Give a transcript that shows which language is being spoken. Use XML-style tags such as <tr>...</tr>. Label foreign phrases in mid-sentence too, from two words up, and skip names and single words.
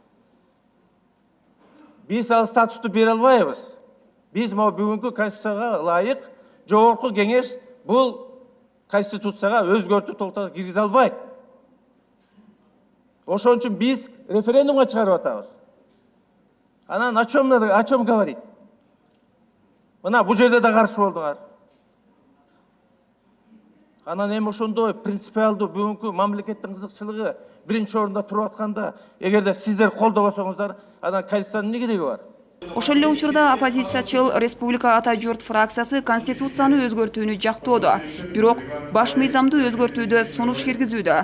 <ky>Биз ал статусту бере албайбыз. Биз могу бүгүнкү конституцияга ылайык жогорку кеңеш бул конституцияга өзгөртүү толуктарды киргизе албайт. Ошон үчүн биз референдумга чыгарып атабыз.</ky> <ru>Анан о чем говорить?</ru> <ky>Мына бул жерде да каршы болдуңар. Анан эми ошондой принципиалдуу бүгүнкү мамлекеттин кызыкчылыгы биринчи орунда туруп атканда, эгерде сиздер колдобосоңуздар, анан коалициянын эмне кереги бар? Ошол эле учурда оппозициячыл Республика Ата Журт фракциясы конституцияны өзгөртүүнү жактоодо, бирок баш мыйзамды өзгөртүүдө сунуш киргизүүдө.</ky>